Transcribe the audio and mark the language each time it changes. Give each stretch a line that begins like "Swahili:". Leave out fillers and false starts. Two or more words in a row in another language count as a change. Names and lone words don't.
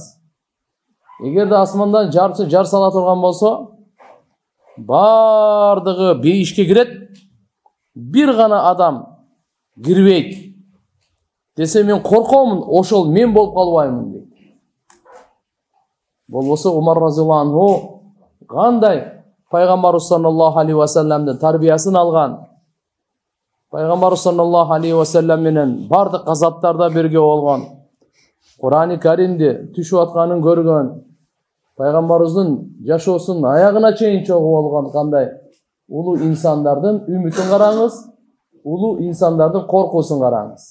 Kyrgyz: Эгерде асмандан жарчы жар сала турган болсо, бардыгы бейишке кирет, бир гана адам кирбейт десе, мен коркомун, ошол мен болуп калбаймын дейт. Болбосо Умар
Arabic: رضي الله عنه
Kyrgyz: кандай пайгамбарыбыз саллаллаху алейхи ва салламдын тарбиясын алган, пайгамбарыбыз
Arabic: صلى الله عليه وسلم
Kyrgyz: менен бардык газаттарда бирге болгон, Кур'ан-ы Каримди түшүп атканын көргөн, пайгамбарыбыздын жашоосунун аягына чейин чогуу болгон кандай улуу инсандардын үмүтүн караңыз, улуу инсандардын коркуусун караңыз.